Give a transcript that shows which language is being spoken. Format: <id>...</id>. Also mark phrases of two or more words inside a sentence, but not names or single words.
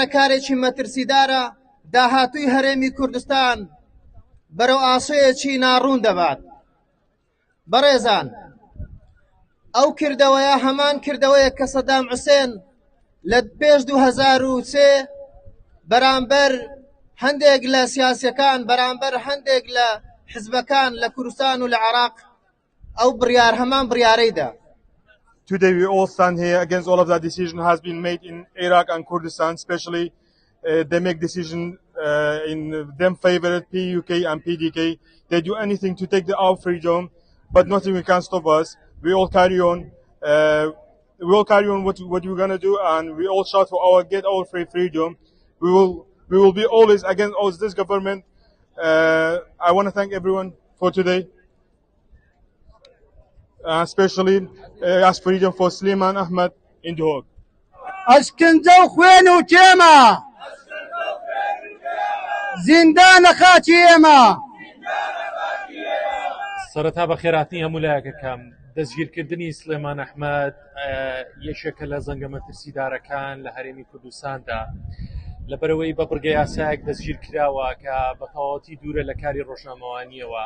<ckb>کارێکی مەترسیدارە داهاتووی هەرێمی کوردستان بەرەو ئاسۆیەکی ناڕوون دەبات بەڕێزان ئەو کردەوەیە هەمان کردەوەیە کە سەدام حوسێن لە پێش 2003 بەرامبەر هەندێک لە سیاسیەکان بەرامبەر هەندێک لە حزبەکان لە کوردستان و لە عێراق ئەو بڕیار هەمان بڕیارەیدا.</ckb> <en>Today we all stand here against all of that decision has been made in Iraq and Kurdistan, especially they make decision in them favored PUK and PDK. They do anything to take our freedom, but nothing can stop us. We all carry on. We all carry on what we're gonna do, and we all shout for get our freedom. We will be always against this government. I want to thank everyone for today. Especially ask freedom for Sliman Ahmed in the Hague.</en> <ckb>ئەشکنجە و خوێن و کێمە زیندانە خاچی ئێمە سەرەتا بە خێراتنی هەموو لایەکەکەم دەستگیرکردنی سلێمان ئەحمەد یەکێکە لە زەنگە مەترسیدارەکان لە هەرێمی کوردستاندا لەبەرەوەی بە بڕگە یاسایەک دەستگیر کراوە کە بە تەواوەتی دوورە لە کاری ڕۆژنامەوانیەوە.</ckb>